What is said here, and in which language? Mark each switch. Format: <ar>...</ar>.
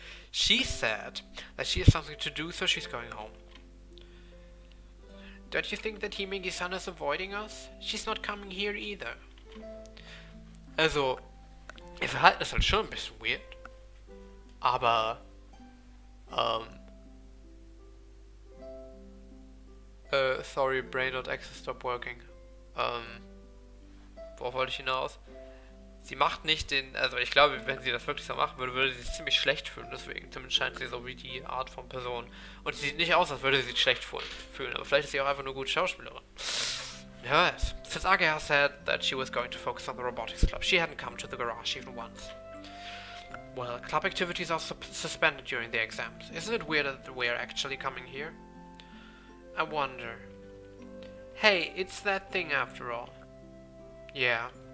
<en>She said that she has something to do, so she's going home. Don't you think that Himeki-san is avoiding us? She's not coming here either.</en> <de>Also, ihr Verhalten ist halt schon ein bisschen weird. Aber,</de> <en>sorry, brain.exe stopped working.</en> <de>Worauf wollte ich hinaus? Sie macht nicht den, also ich glaube, wenn sie das wirklich so machen würde, würde sie sich ziemlich schlecht fühlen, deswegen. Zumindest scheint sie so wie die Art von Person. Und sie sieht nicht aus, als würde sie sich schlecht fühlen, aber vielleicht ist sie auch einfach nur gute Schauspielerin. Wer weiß.</de> <en>Since Ageha said that she was going to focus on the robotics club, she hadn't come to the garage even once. Well, club activities are suspended during the exams. Isn't it weird that we're actually coming here? I wonder. Hey, it's that thing after all. Yeah.</en>